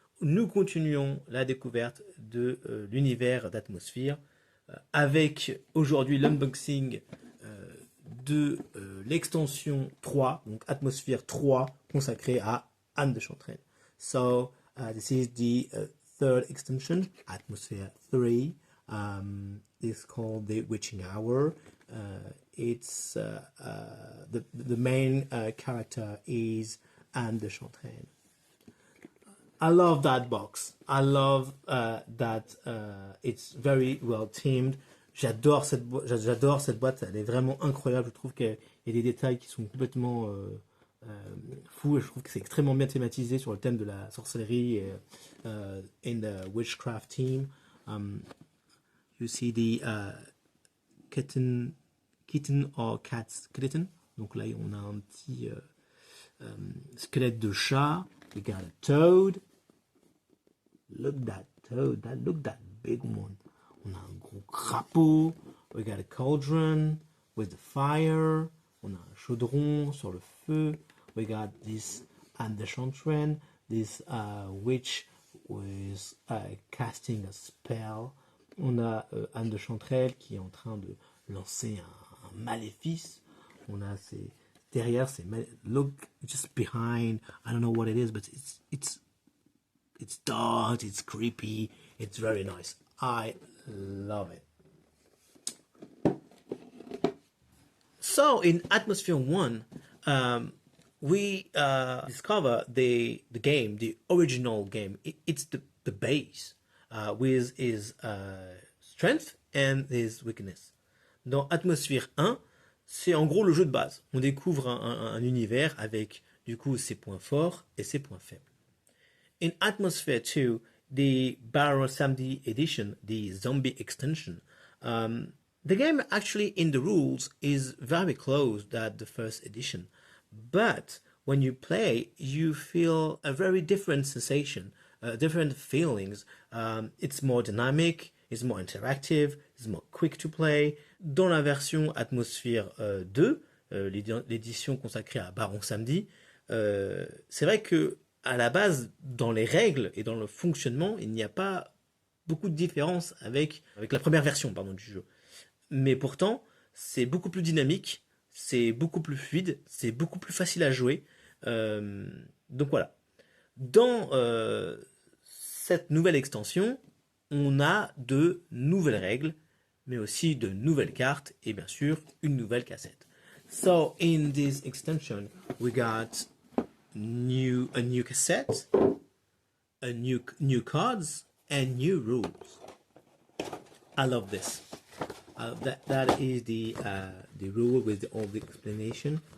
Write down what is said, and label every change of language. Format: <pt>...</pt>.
<fr>Nous continuons la découverte de l'univers d'Atmosfear avec aujourd'hui l'unboxing de l'extension 3, donc Atmosfear 3 consacrée à Anne de Chantraine.</fr> <en>So this is the third extension, Atmosfear 3. It's called the Witching Hour. It's the main character is Anne de Chantraine. I love that box. I love that it's very well themed.</en> <fr>J'adore cette boîte. Elle est vraiment incroyable. Je trouve qu'il y a des détails qui sont complètement fous. Et je trouve que c'est extrêmement bien thématisé sur le thème de la sorcellerie et</fr> <en>in the witchcraft theme. You see the kitten or cat's skeleton.</en> <fr>Donc là, on a un petit squelette de chat.</fr> <en>We got a toad. Look that toad. Look that big one.</en> <fr>On a un gros crapaud.</fr> <en>We got a cauldron with the fire.</en> <fr>On a un chaudron sur le feu.</fr> <en>We got this Anne de Chantraine, this witch with casting a spell.</en> <fr>On a Anne de Chantraine qui est en train de lancer un maléfice. On a derrière,</fr> <en>look just behind. I don't know what it is, but it's dark, it's creepy, it's very nice. I love it. So in Atmosfear 1, we discover the game, the original game. It's the base. With his strength and his weakness.</en> <fr>Dans Atmosfear 1, c'est en gros le jeu de base. On découvre un univers avec du coup ses points forts et ses points faibles.</fr> <en>In Atmosfear 2, the Barrow Samedi edition, the zombie extension, the game actually in the rules is very close to the first edition. But when you play, you feel a very different sensation. Different feelings. It's more dynamic, it's more interactive, it's more quick to play.</en> <fr>Dans la version Atmosfear 2, l'édition consacrée à Baron Samedi, c'est vrai que à la base, dans les règles et dans le fonctionnement, il n'y a pas beaucoup de différence avec la première version du jeu. Mais pourtant, c'est beaucoup plus dynamique, c'est beaucoup plus fluide, c'est beaucoup plus facile à jouer. Donc voilà. Dans cette nouvelle extension, on a de nouvelles règles, mais aussi de nouvelles cartes et bien sûr une nouvelle cassette.</fr> <en>So in this extension, we got a new cassette, new cards, and new rules. I love this. That is the rule with all the explanation.</en>